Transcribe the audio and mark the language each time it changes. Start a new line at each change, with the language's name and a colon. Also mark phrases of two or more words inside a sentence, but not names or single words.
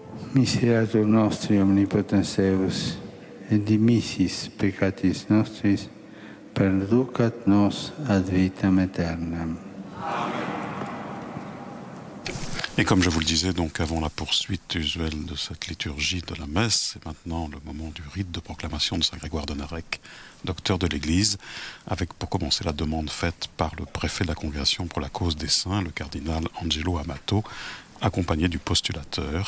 Latin: Miserator nostri omnipotens Deus, et dimissis peccatis nostris, perducat nos ad vitam aeternam.
French: Et comme je vous le disais, donc avant la poursuite usuelle de cette liturgie de la messe, c'est maintenant le moment du rite de proclamation de Saint Grégoire de Narek, docteur de l'Église, avec pour commencer la demande faite par le préfet de la Congrégation pour la cause des saints, le cardinal Angelo Amato, accompagné du postulateur.